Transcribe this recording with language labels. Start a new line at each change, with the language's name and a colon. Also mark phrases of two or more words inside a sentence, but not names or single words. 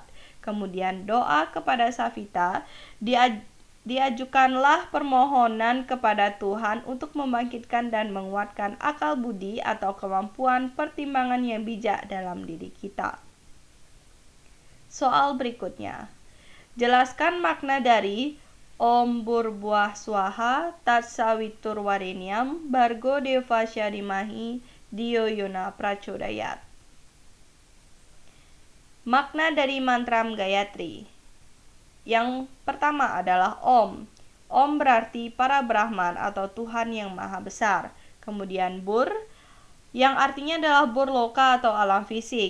Indonesian: Kemudian doa kepada Savita, diajukanlah permohonan kepada Tuhan untuk membangkitkan dan menguatkan akal budi atau kemampuan pertimbangan yang bijak dalam diri kita. Soal berikutnya, jelaskan makna dari
Sanskrit: ॐ भूर्भुवः स्वः तत्सवितुर्वरेण्यं भर्गो देवस्य धीमहि धियो यो नः प्रचोदयात्.
Indonesian: Makna dari mantra Gayatri. Yang pertama adalah Om. Om berarti para Brahman atau Tuhan yang Maha Besar. Kemudian Bur, yang artinya adalah burloka atau alam fisik.